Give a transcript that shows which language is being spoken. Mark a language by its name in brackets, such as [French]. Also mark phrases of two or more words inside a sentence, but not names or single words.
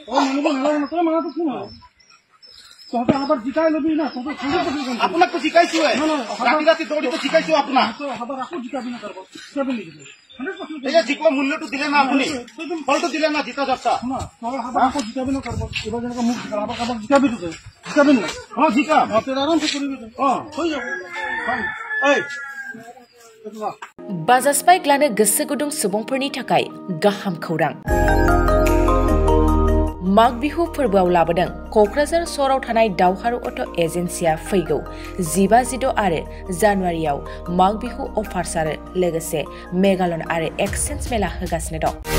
[Assamese] আপোনাকতো শিকাইছো ৰাতি ৰাতি দৌৰিটো শিকাইছো আপোনাক জিকোৱা মূল্যটো দিলে না আপুনি ফলটো দিলে না জিতা যাত্ৰা জিকাম আৰামছে কৰিবি হৈ যাব [Bodo] बाजाज बाइक लानो गोसो गुदुं सुबुंफोरनि थाखाय गाहाम खौरां माग बिहु फोरबोआव लाबोदों क'क्राझार सहराव थानाय दावहारु अट' एजेन्सिया फैगौ 15-16 आरो जानुवारियाव माग बिहु अफार्स आरो लोगोसे मेगालन आरो एक्सचेन्ज मेला होगासिनो दं